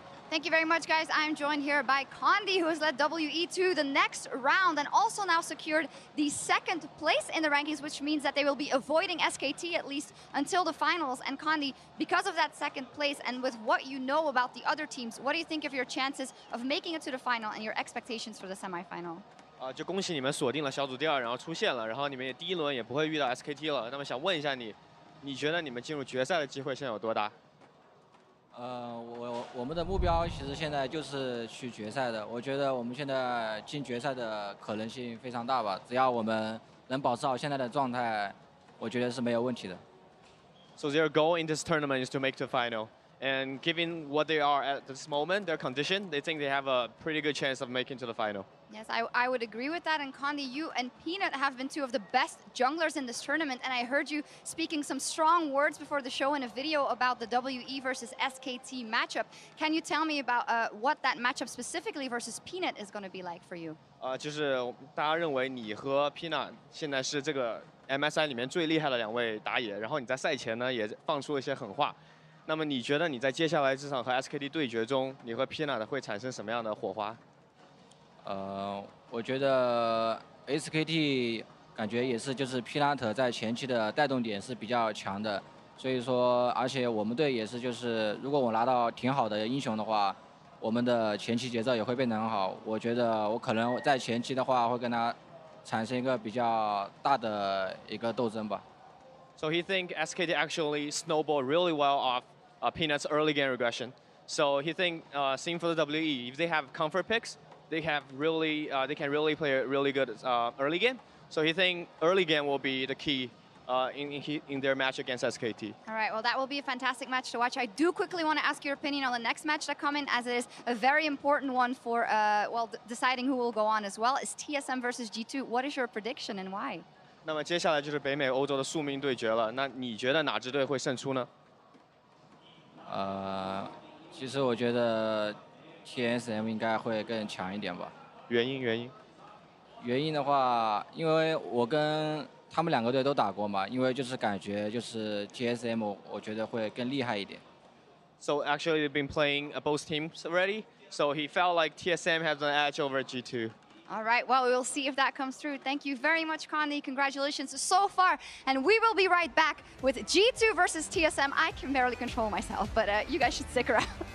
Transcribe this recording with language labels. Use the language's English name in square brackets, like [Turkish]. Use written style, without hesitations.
[English] Thank you very much, guys. I'm joined here by Condi, who has led WE to the next round and also now secured the 2nd place in the rankings, which means that they will be avoiding SKT at least until the finals. And Condi, because of that 2nd place and with what you know about the other teams, what do you think of your chances of making it to the final and your expectations for the semifinal? [Chinese] 就恭喜你们锁定了小组第2，然后出现了，然后你们也第1轮也不会遇到 SKT 了。那么想问一下你，你觉得你们进入决赛的机会现在有多大？我们的目标其实现在就是去决赛的。我觉得我们现在进决赛的可能性非常大吧。只要我们能保持好现在的状态，我觉得是没有问题的。 [English] So their goal in this tournament is to make the final. And given what they are at this moment, their condition, they think they have a pretty good chance of making to the final. Yes, I would agree with that. And Condi, you and Peanut have been two of the best junglers in this tournament. And I heard you speaking some strong words before the show in a video about the WE versus SKT matchup. Can you tell me about what that matchup specifically versus Peanut is going to be like for you? [Chinese] 就是大家认为你和 Pina 现在是这个 MSI 里面最厉害的2位打野，然后你在赛前呢也放出了一些狠话。那么你觉得你在接下来这场和 SKT 对决中，你和 Pina 的会产生什么样的火花？我觉得 SKT 感觉也是就是 Peanut 在前期的带动点是比较强的，所以说而且我们队也是就是如果我拿到挺好的英雄的话，我们的前期节奏也会变得很好。我觉得我可能在前期的话会跟他产生一个比较大的一个斗争吧。 [English] So he think SKT actually snowballed really well off Peanut's early game regression. So he think same for the WE, if they have comfort picks, they can really play a really good early game. So he think early game will be the key in their match against SKT. All right, well, that will be a fantastic match to watch. I do quickly want to ask your opinion on the next match that come in, as it is a very important one for, deciding who will go on as well. It's TSM versus G2. What is your prediction and why? [Chinese] 那么接下来就是北美欧洲的宿命对决了。那你觉得哪支队会胜出呢？其实我觉得 TSM 应该会更强一点吧。原因的话，因为我跟他们2个队都打过嘛，因为就是感觉就是 TSM 我觉得会更厉害一点。 [English] So actually, they've been playing both teams already. So he felt like TSM has an edge over G2. All right, well, we'll see if that comes through. Thank you very much, Condi. Congratulations so far. And we will be right back with G2 versus TSM. I can barely control myself, but you guys should stick around.